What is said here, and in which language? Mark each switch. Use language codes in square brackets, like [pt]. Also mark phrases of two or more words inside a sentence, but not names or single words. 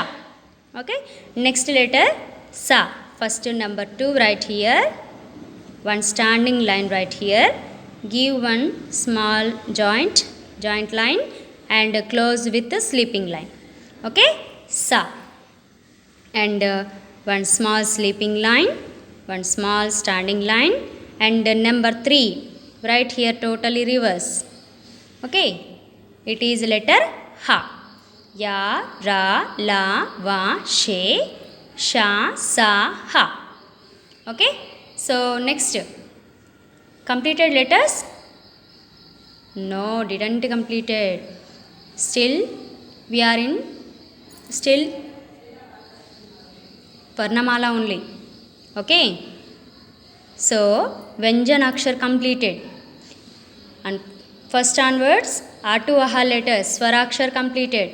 [en] Okay, next letter sa, first number 2 right here, one standing line right here, give one small joint line, and close with the sleeping line. Okay, sa, and one small sleeping line, one small standing line, and number 3 right here totally reverse. Okay, it is letter ha, ya, ra, la, va, she, sha, sa, ha. Okay, so next, completed letters? No, didn't completed. Still we are in still Varnamala only. Okay, so Vyanjanakshar completed, and first onwards a to aha letters Swarakshar completed.